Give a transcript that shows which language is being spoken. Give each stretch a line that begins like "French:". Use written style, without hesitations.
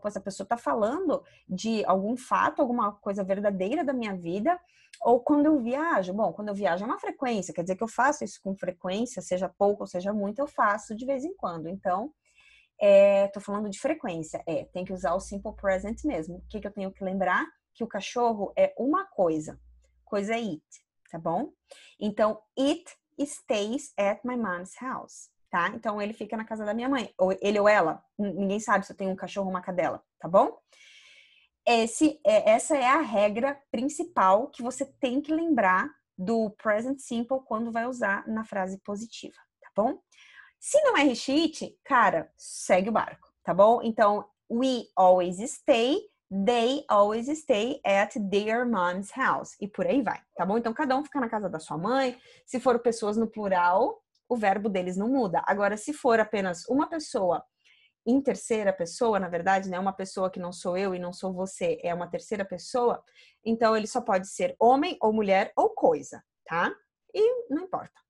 Portuguese: Pois a pessoa tá falando de algum fato, alguma coisa verdadeira da minha vida, ou quando eu viajo. Bom, quando eu viajo é uma frequência, quer dizer que eu faço isso com frequência, seja pouco ou seja muito, eu faço de vez em quando. Então, tô falando de frequência. Tem que usar o simple present mesmo. O que eu tenho que lembrar? Que o cachorro é uma coisa. Coisa é it. Tá bom?
English: Então, it stays at my mom's house, tá?
Portuguese: Então, ele fica na casa da minha mãe. Ou ele ou ela. Ninguém sabe se eu tenho um cachorro ou uma cadela, tá bom? Essa é a regra principal que você tem que lembrar do present simple quando vai usar na frase positiva, tá bom? Se não é recheat, cara, segue o barco, tá bom?
English: Então, we always stay, they always stay at their mom's house.
Portuguese: E por aí vai, tá bom? Então, cada um fica na casa da sua mãe. Se for pessoas no plural, o verbo deles não muda. Agora, se for apenas uma pessoa em terceira pessoa, na verdade, né? Uma pessoa que não sou eu e não sou você, é uma terceira pessoa, então ele só pode ser homem ou mulher ou coisa, tá? E não importa.